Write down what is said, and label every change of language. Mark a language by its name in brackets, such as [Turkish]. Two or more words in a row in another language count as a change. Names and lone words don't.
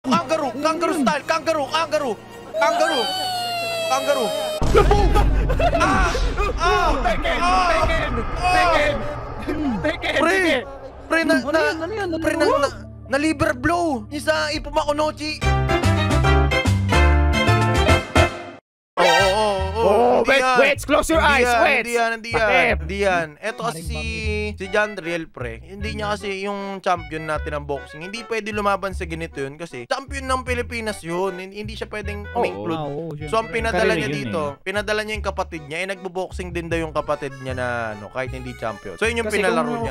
[English] Kangaroo! Kangaroo style! Kangaroo! Kangaroo! Kangaroo! Kangaroo! [Filipino] Pre, na [English] liver blow! [Filipino] Yung sa Ipumakunochi! [English] Wait, close your eyes, wait. [Filipino] Hindi yan. Eto kasi si John Riel, pre. Hindi niya kasi yung champion natin ng boxing. Hindi pwede lumaban sa ganito yun kasi champion ng Pilipinas yun. Hindi siya pwedeng ma-include. So ang pinadala niya dito, pinadala niya yung kapatid niya. Nagbo-boxing din daw yung kapatid niya na kahit hindi champion. So yun yung pinalaro niya.